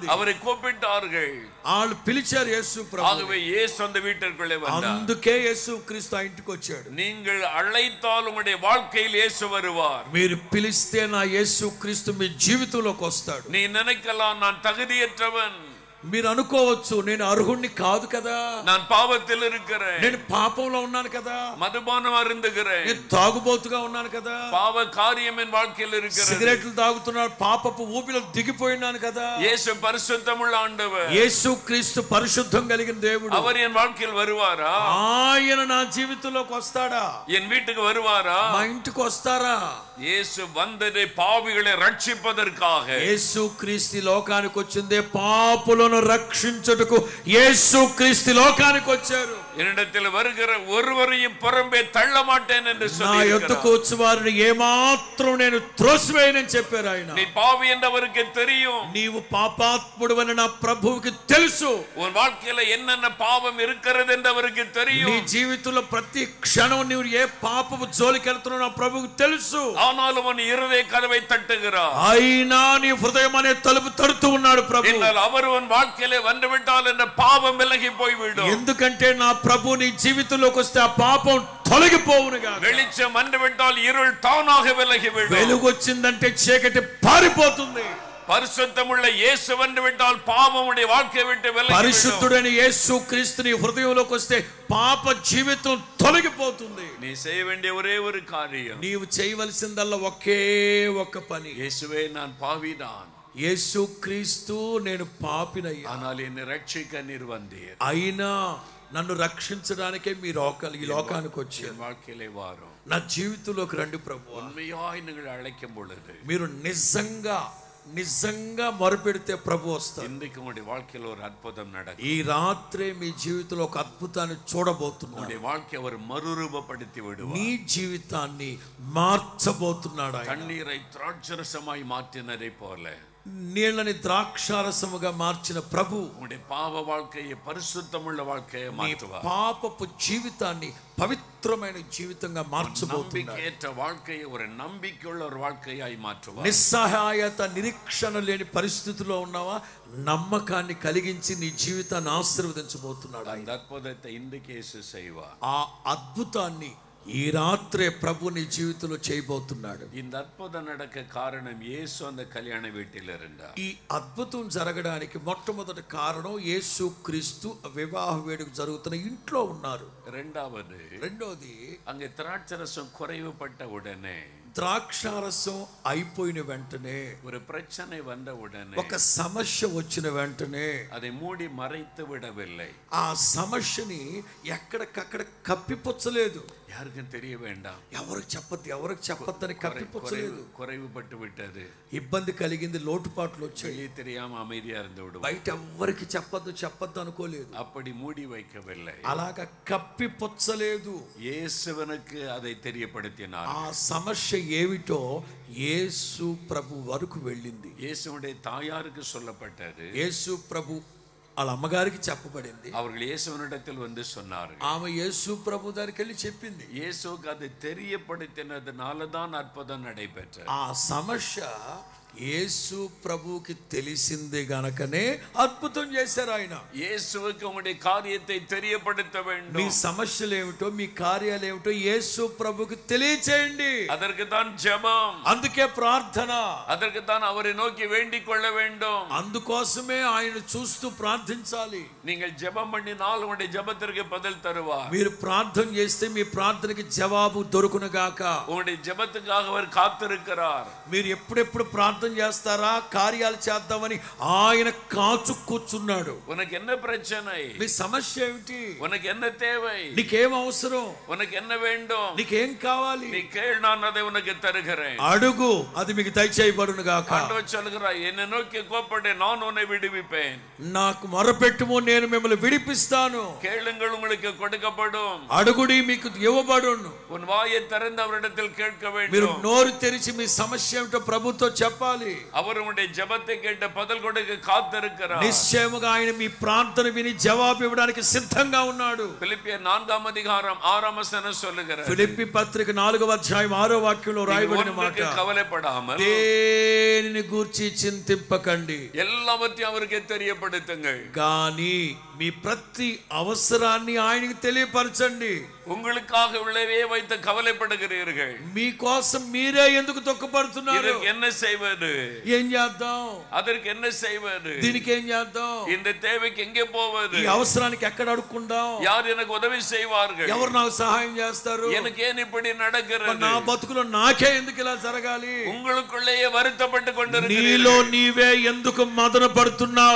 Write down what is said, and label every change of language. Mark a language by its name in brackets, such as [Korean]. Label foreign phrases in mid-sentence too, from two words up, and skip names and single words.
[Tamil] அவரை கூப்பிட்டார்கள். [Telugu] వాళ్ళు పిలిచారు యేసు ప్రభు. [Tamil] ஆகவே இயேசு அந்த வீட்டிற்குள்ளே வந்தார். [Telugu] అందుకే యేసు క్రీస్తు ఆ ఇంటికి వచ్చాడు. [Tamil] நீங்கள் அழைத்தால் உங்களுடைய வாழ்க்கையில் இயேசு வருவார். [Telugu] మీరు పిలిస్తే నా యేసు క్రీస్తు మీ జీవితంలోకి వస్తాడు. [Tamil] நீ நினைக்கலாம், நான் தகுதியற்றவன், [Telugu] మీరు అనుకోవచ్చు నేను అర్హుణ్ణి కాదు కదా, [Tamil] நான் பாவத்தில் இருக்கிறேன், [Telugu] నేను పాపంలో ఉన్నాను కదా, [Tamil] மதுபானம் அருந்துகிறேன், [Telugu] నేను తాగుబోతుగా ఉన్నాను కదా, [Tamil] பாவ காரியம் என் வாழ்க்கையில் இருக்கிறது, [Telugu] సిగరెట్లు తాగుతున్నాను, పాపపు ఊపిలో దిగిపోయినాను కదా. [Tamil] இயேசு பரிசுத்தமுள்ள ஆண்டவர். [Telugu] యేసు క్రీస్తు పరిశుద్ధం కలిగిన దేవుడు. [Tamil] அவர் என் வாழ்க்கையில் வருவாரா? [Telugu] ఆయన నా జీవితంలోకి వస్తాడా? [Tamil] என் வீட்டுக்கு வருவாரா? [Telugu] మా ఇంటికి వస్తారా? [Tamil] இயேசு வந்ததை பாவிகளை ரட்சிப்பதற்காக. [Telugu] యేసు క్రీస్తు లోకానికి వచ్చిందే పాపులను రక్షించుటకు. యేసు క్రీస్తు లోకానికి వచ్చారు. [Tamil] என்னிடத்தில் வருகிற ஒருவரையும் புறம்பே தள்ள மாட்டேன் என்று [Telugu] నా [Tamil] சொல்லி [Telugu] యొద్దకు వచ్చి వారిని ఏమాత్రం నేను త్రోసివేయనని చెప్పారు ఆయన. [Tamil] நீ பாவி என்று அவருக்கு தெரியும். [Telugu] నీవు పాపాత్ముడవని నా ప్రభువుకి తెలుసు. [Tamil] உன் வாழ்க்கையில என்னென்ன பாவம் இருக்கிறது என்று அவருக்கு தெரியும். [Telugu] నీ జీవితంలో ప్రతి క్షణం నీవు ఏ పాపపు జోలికి వెళ్తున్నావు నా ప్రభువుకి తెలుసు. [Tamil] ஆனாலும் உன் இருதய கதவை தட்டுகிறார். [Telugu] అయినా నీ హృదయం అనే తలుపు తడుతూ ఉన్నాడు ప్రభు. [Tamil] என்றால் அவர் உன் வாழ்க்கையிலே வந்துவிட்டால் என்ற பாவம் விலகி போய்விடும். [Telugu] ఎందుకంటే నా ప్రభు నీ జీవితంలోకి వస్తే ఆ పాపం తొలగిపోవునుగా. [Tamil] வெளிச்சம் வந்துவிட்டால் இருள் தானாக விலகிவிடும். [Telugu] వెలుగు వచ్చిందంటే చీకటి పారిపోతుంది. [Tamil] பரிசுத்தமுள்ள இயேசு வந்துவிட்டால் பாவம் உடைய வாழ்க்கையை விட்டு விலகிவிடும். [Telugu] పరిశుద్ధుడైన యేసు క్రీస్తుని హృదయంలోకి వస్తే పాప జీవితం తొలగిపోతుంది. [Tamil] நீ செய்ய வேண்டிய ஒரே ஒரு காரியம், [Telugu] నీవు చేయవలసిందల్లా ఒకే ఒక్క పని. [Tamil] இயேசுவே நான் பாவிதான், [Telugu] యేసు క్రీస్తు నేను పాపినయ్యా, [Tamil] ஆனால் என்னை ரட்சிக்க நீர் வந்தீர். [Telugu] అయినా నన్ను రక్షించడానికే మీరు ఈ లోకానికి వచ్చారు. [Tamil] என் வாழ்க்கையிலே வாரும், [Telugu] నా జీవితంలోకి రండి ప్రభు. [Tamil] உண்மையாய் நீங்கள் அழைக்கும் பொழுது [Telugu] మీరు నిజంగా మొరపెడితే ప్రభు వస్తారు. [Tamil] இன்றைக்கு உங்களுடைய வாழ்க்கையில் ஒரு அற்புதம் நடக்கும். [Telugu] ఈ రాత్రే మీ జీవితంలో ఒక అద్భుతాన్ని చూడబోతున్నాడు. [Tamil] உங்களுடைய வாழ்க்கையை அவர் மறுரூபப்படுத்தி விடுவார். [Telugu] నీ జీవితాన్ని మార్చబోతున్నాడు ఆయన. [Tamil] கண்ணீரை திராட்சரசமாய் மாற்றினதை போல [Telugu] నీళ్ళని ద్రాక్షారసముగా మార్చిన ప్రభు [Tamil] உங்களுடைய பாவ வாழ்க்கையை பரிசுத்தமுள்ள வாழ்க்கையை மாற்றுவார். [Telugu] పాపపు జీవితాన్ని పవిత్రమైన జీవితంగా మార్చబోతున్నాడు. [Tamil] நம்பிக்கையற்ற வாழ்க்கையை ஒரு நம்பிக்கையுள்ள ஒரு வாழ்க்கையாய் மாற்றுவார். [Telugu] నిస్సహాయత నిరీక్షణ లేని పరిస్థితిలో ఉన్నావా, నమ్మకాన్ని కలిగించి నీ జీవితాన్ని ఆశీర్వదించబోతున్నాడు. [Tamil] அந்த அற்புதத்தை இன்றைக்கு இயேசு செய்வார். [Telugu] ఆ అద్భుతాన్ని ఈ రాత్రే ప్రభు నీ జీవితంలో చేయబోతున్నాడు. [Tamil] இந்த அற்புதம் நடக்க காரணம் இயேசு அந்த கல்யாண வீட்டில் இருந்தார். [Telugu] ఈ అద్భుతం జరగడానికి మొట్టమొదటి కారణం యేసు క్రీస్తు వివాహ వేడుక జరుగుతున్న ఇంట్లో ఉన్నారు. రెండోది రెండోది [Tamil] அங்கே திராட்சரசம் குறைவுபட்ட உடனே [Telugu] ద్రాక్షారసం అయిపోయిన వెంటనే, [Tamil] ஒரு பிரச்சனை வந்த உடனே, [Telugu] ఒక సమస్య వచ్చిన వెంటనే [Tamil] அதை மூடி மறைத்து விடவில்லை. [Telugu] ఆ సమస్యని ఎక్కడికక్కడ కప్పిపుచ్చలేదు. [Tamil] யாருக்கும் தெரிய வேண்டாம், [Telugu] ఎవరికి చెప్పొద్దని కప్పిపుచ్చలేదు. [Tamil] குறைவுபட்டு விட்டது, [Telugu] ఇబ్బంది కలిగింది, లోటుపాట్లు వచ్చాయి, [Tamil] வெளியே தெரியாம அமைதியா இருந்து விடும், [Telugu] బయట ఎవ్వరికి చెప్పొద్దు అనుకోలేదు. [Tamil] அப்படி மூடி வைக்கவில்லை, [Telugu] అలాగా కప్పిపుచ్చలేదు. [Tamil] இயேசுவனுக்கு அதை தெரியப்படுத்தினார். [Telugu] ఆ సమస్య ఏమిటో యేసు ప్రభు వరకు వెళ్ళింది. [Tamil] இயேசுவுடைய தாயாருக்கு சொல்லப்பட்டது, [Telugu] యేసు ప్రభు వాళ్ళ అమ్మగారికి చెప్పబడింది. [Tamil] அவர்கள் இயேசுவனிடத்தில் வந்து சொன்னார்கள். [Telugu] ఆమె యేసు ప్రభు దగ్గరికి వెళ్ళి చెప్పింది. [Tamil] இயேசுக்கு அதை தெரியப்படுத்தினதுனால தான் அற்புதம் நடைபெற்றது. [Telugu] ఆ సమస్య యేసు ప్రభుకి తెలిసింది గనకనే అద్భుతం చేశారు ఆయన. [Tamil] இயேசுவுக்கு உங்களுடைய காரியத்தை தெரியப்படுத்த [Telugu] మీ [Tamil] வேண்டும். [Telugu] సమస్యలు ఏమిటో, మీ కార్యాలు ఏమిటో యేసు ప్రభుకి తెలియచేయండి. [Tamil] அதற்கு தான் ஜெபம், [Telugu] అందుకే ప్రార్థన, [Tamil] அதற்கு தான் அவரை நோக்கி வேண்டிக் கொள்ள வேண்டும். [Telugu] అందుకోసమే ఆయన చూస్తూ ప్రార్థించాలి. [Tamil] நீங்கள் ஜெபம் பண்ணினால் உங்களுடைய ஜெபத்திற்கு பதில் தருவார். [Telugu] మీరు ప్రార్థన చేస్తే మీ ప్రార్థనకి జవాబు దొరుకును గాక. [Tamil] உங்களுடைய ஜெபத்துக்காக அவர் காத்திருக்கிறார். [Telugu] మీరు ఎప్పుడెప్పుడు ప్రార్థన చేస్తారా, కార్యాలు చేద్దామని ఆయన కాచు కూర్చున్నాడు. [Tamil] உனக்கு என்ன பிரச்சனை, [Telugu] మీ సమస్య ఏమిటి, [Tamil] உனக்கு என்ன தேவை, [Telugu] నీకేం అవసరం, [Tamil] உனக்கு என்ன வேண்டும், [Telugu] నీకేం కావాలి, [Tamil] நீ கேள், நான் அதை உனக்கு தருகிறேன். [Telugu] అడుగు, అది మీకు దయచేయబడును గాక. [Tamil] ஆண்டவர் சொல்கிறார், என்னை நோக்கி கூப்பிடு, நான் உன்னை விடுவிப்பேன். [Telugu] నాకు మొరపెట్టుము, నేను మిమ్మల్ని విడిపిస్తాను. [Tamil] கேளுங்கள், உங்களுக்கு கொடுக்கப்படும். [Telugu] అడుగుడి, మీకు ఇవ్వబడును. [Tamil] உன் வாயை திறந்து அவரிடத்தில் கேட்க [Telugu] మీరు [Tamil] வேண்டும். [Telugu] నోరు తెరిచి మీ సమస్య ఏమిటో ప్రభుతో చెప్పాలి. [Tamil] அவர் உங்களுடைய ஜெபத்தை கேட்ட பதில் கொடுக்க காத்திருக்கிறார். [Telugu] నిశ్చయముగా ఆయన మీ ప్రార్థన విని జవాబు ఇవ్వడానికి సిద్ధంగా ఉన్నాడు. [Tamil] பிலிப்பியர் 4:6 சொல்லுகிறார், [Telugu] ఫిలిప్పీ పత్రిక 4:6 రాయబడిన మాట, [Tamil] கவலைப்படாமல் [Telugu] దేనిని గూర్చి చింతింపకండి, [Tamil] எல்லாவற்றையும் அவருக்கு தெரியப்படுத்துங்கள். [Telugu] కానీ మీ ప్రతి అవసరాన్ని ఆయనకి తెలియపరచండి. [Tamil] உங்களுக்காக உள்ளவே வைத்து கவலைப்படுகிறீர்கள். [Telugu] మీకోసం మీరే ఎందుకు తొక్కపడుతున్నారు? [Tamil] இதற்கு என்ன செய்வது, [Telugu] ఏం చేద్దాం, [Tamil] அதற்கு என்ன செய்வது, [Telugu] దీనికి ఏం చేద్దాం, [Tamil] இந்த தேவைக்கு எங்கே போவது, [Telugu] ఈ అవసరానికి ఎక్కడ అడుక్కుందాం, [Tamil] யார் எனக்கு ఉదவி செய்வார்கள், [Telugu] ఎవరు నాకు సహాయం చేస్తారు, [Tamil] எனக்கு ஏன் இப்படி நடக்கிறது, [Telugu] నా బతుకులో నాకే ఎందుకు ఇలా జరగాలి, [Tamil] உங்களுக்குள்ளேயே வருத்தப்பட்டு [Telugu] నీలో [Tamil] கொண்டிருக்கிறீர்கள். [Telugu] నీవే ఎందుకు మదన పడుతున్నావు?